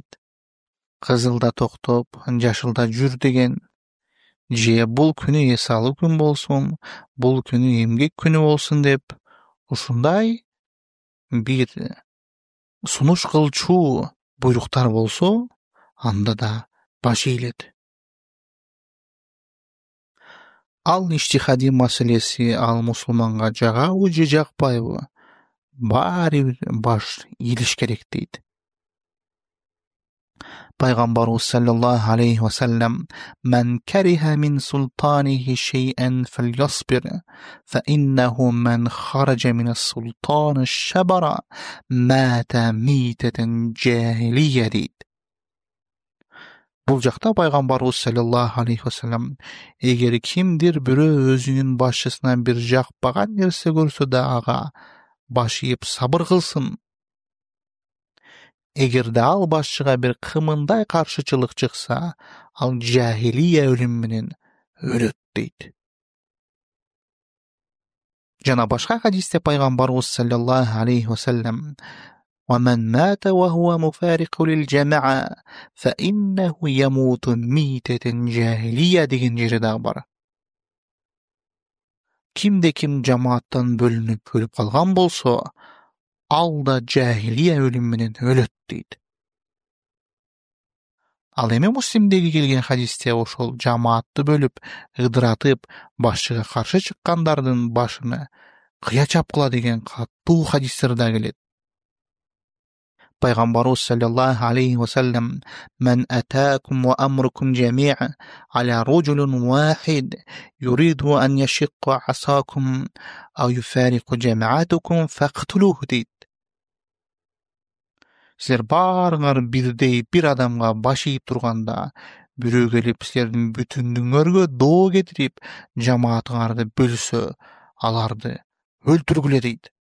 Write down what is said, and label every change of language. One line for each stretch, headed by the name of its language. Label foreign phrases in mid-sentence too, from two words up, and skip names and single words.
Kyrgyz: Кызылда токтоп, жашылда жүр деген, же бул күнү эс алуу күн болсун, бул күнү эмгек күнү болсун деп, ушундай бир сунуш кылчу буйруктар болсо, анда да баш ийилет. Ал иштихади маселеси ал мусулманга жагабы же жакпайбы, баары бир баш ийилиш керек дейт.
Arabic: Пайгамбарыбыз صلى الله عليه وسلم من كره من سلطانه شيئا فليصبر فإنه من خرج من السلطان شبرا مات ميتة جاهلية" дейт.
Kyrgyz: Бул жакта пайгамбарыбыз
Arabic: صلى الله عليه وسلم:
Kyrgyz: эгер кимдир бирөө өзүнүн башчысынан бир жакпаган нерсе көрсө да ага баш ийип сабыр кылсын. Эгерде ал башчыга бир кымындай каршычылык чыкса, ал жахилия өлүм менен өлөт дейт. Жана башка хадисте пайгамбарыбыз
Arabic: صلى الله عليه وسلم ومن مات وهو مفارق للجماعة فإنه يموت ميتة جاهلية"
Kyrgyz: деген жери дагы бар. Кимде ким жамааттан бөлүнүп өлүп калган болсо, ал да жахилия өлүм менен өлөт дейт. Ал эми Муслимдеги келген хадисте ошол жамаатты бөлүп, ыдыратып, башчыга каршы чыккандардын башыны кыя чапкыла деген катуу хадистер да келет.
Arabic: Пайгамбарыбыз صلى الله عليه وسلم من أتاكم وأمركم جميع على رجل واحد يريد أن يشق عصاكم أو يفرق جماعتكم فاقتلوه" дейт.
Kyrgyz: Силер баарыңар бирдей бир адамга баш ийип турганда, бирөө келип силердин бүтүндүңөргө доо кетирип, жамаатыңарды бөлсө, аларды өлтүргүле дейт.